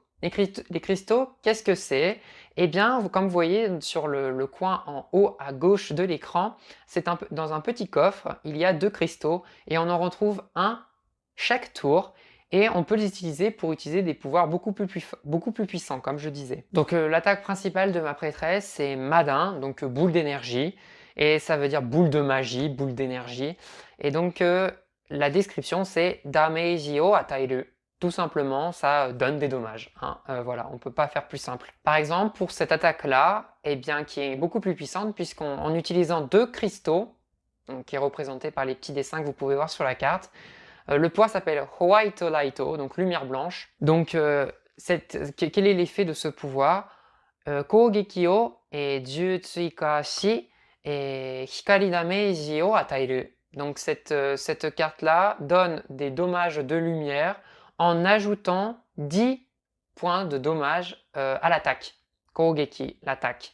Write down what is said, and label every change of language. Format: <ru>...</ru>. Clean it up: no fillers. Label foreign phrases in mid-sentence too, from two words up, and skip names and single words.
<fr>Les cristaux, qu'est-ce que c'est? Eh bien, comme vous voyez sur le coin en haut à gauche de l'écran, dans un petit coffre, il y a 2 cristaux, et on en retrouve un chaque tour. Et on peut les utiliser pour utiliser des pouvoirs beaucoup plus puissants, comme je disais. Donc l'attaque principale de ma prêtresse, c'est Madin, donc boule d'énergie. et ça veut dire boule de magie, boule d'énergie. Et donc la description c'est</fr> <ja>ダメージを与える.</ja> <fr>Tout simplement, ça donne des dommages. Hein. Voilà, on ne peut pas faire plus simple. Par exemple, pour cette attaque-là, eh bien, qui est beaucoup plus puissante, puisqu'en utilisant 2 cristaux, donc, qui est représenté par les petits dessins que vous pouvez voir sur la carte, le pouvoir s'appelle White Lighto, donc lumière blanche. Donc, quel est l'effet de ce pouvoir?</fr> <ja>攻撃を追加し光ダメージを与える.</ja> <fr>Donc cette carte-là donne des dommages de lumière en ajoutant 10 points de dommages à l'attaque. Kogeki, l'attaque.</fr>